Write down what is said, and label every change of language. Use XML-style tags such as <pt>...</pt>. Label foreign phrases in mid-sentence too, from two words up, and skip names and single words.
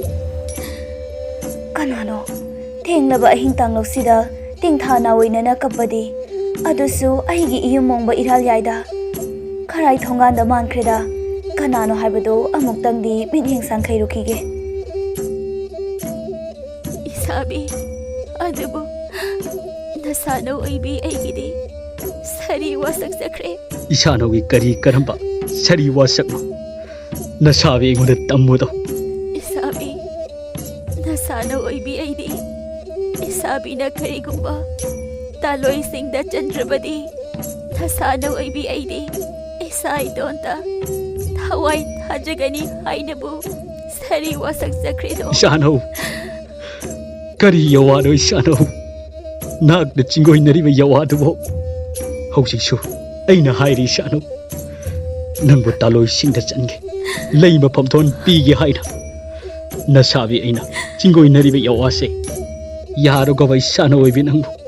<mni>kanano thenglaba ahing tanglo sida tingthana oinana kapadi adusu ahigi iyumongba iral yaida kharai thonganda mankreda kanano haibado amuktangdi minhing sangkhairukige isabi adubu nasano aibi aigidi sari wasak sakre isano gi kari karamba sari wasakno nasabi ngoda tamudo isabi nasano aibi aidi isabi na karigumba taloi singda chandrabadi ꯊꯁꯥꯅꯧ ꯑꯣꯏꯕꯤ ꯑꯩꯗꯤ ꯏꯁꯥ ꯏꯇꯣꯟꯇ ꯊꯋꯥꯏ ꯊꯥꯖꯒꯅꯤ ꯍꯥꯏꯅꯕꯨ ꯁꯥꯔꯤ ꯋꯥꯁꯛ ꯆꯠꯈ꯭ꯔꯦꯗꯣ ꯏꯁꯥꯅꯧ ꯀꯔꯤ ꯌꯋꯥꯅꯣ ꯏꯁꯥꯅꯧ ꯅꯍꯥꯛꯅ ꯆꯤꯡꯒꯣꯏꯅꯔꯤꯕ ꯌꯋꯥꯗꯨꯕꯨ ꯍꯧꯖꯤꯛꯁꯨ ꯑꯩꯅ ꯍꯥꯏꯔꯤ ꯏꯁꯥꯅꯧ ꯅꯪꯕꯨ ꯇꯥꯂꯣꯏꯁꯤꯡꯗ ꯆꯟꯒꯦ ꯂꯩ ꯃꯐꯝꯊꯣꯟ ꯄꯤꯒꯦ ꯍꯥꯏꯅ ꯅꯁꯥꯕꯤ ꯑꯩꯅ ꯆꯤꯡꯒꯣꯏꯅꯔꯤꯕ ꯌꯋꯥꯁꯦ ꯌꯥꯔꯣꯒꯕ ꯏꯁꯥꯅ ꯑꯣꯏꯕꯤ ꯅꯪꯕꯨ</mni>